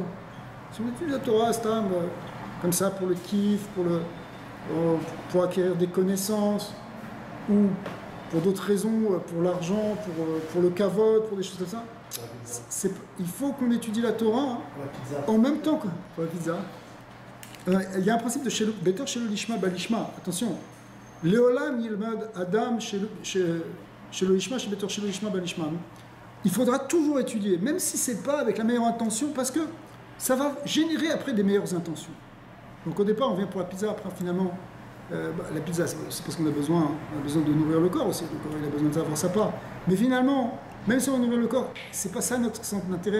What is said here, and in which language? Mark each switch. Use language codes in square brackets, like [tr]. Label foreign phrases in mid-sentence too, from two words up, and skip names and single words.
[fr] Si on étudie la Torah, comme ça, pour le kiff, pour acquérir des connaissances, ou pour d'autres raisons, pour l'argent, pour le kavod, pour des choses comme ça. Il faut qu'on étudie la Torah en même temps que pour la pizza. Il y a un principe de [he] מתוך שלא לשמה בא לשמה. Attention, לעולם ילמד אדם שלא לשמה מתוך שלא לשמה בא לשמה. [fr] Il faudra toujours étudier, même si c'est pas avec la meilleure intention, parce que ça va générer après des meilleures intentions. Donc au départ, on vient pour la pizza, après finalement, la pizza, c'est parce qu'on a besoin de nourrir le corps aussi. Le corps, il a besoin de savoir sa part. Mais finalement, même si on nourrit le corps, c'est pas ça notre centre d'intérêt.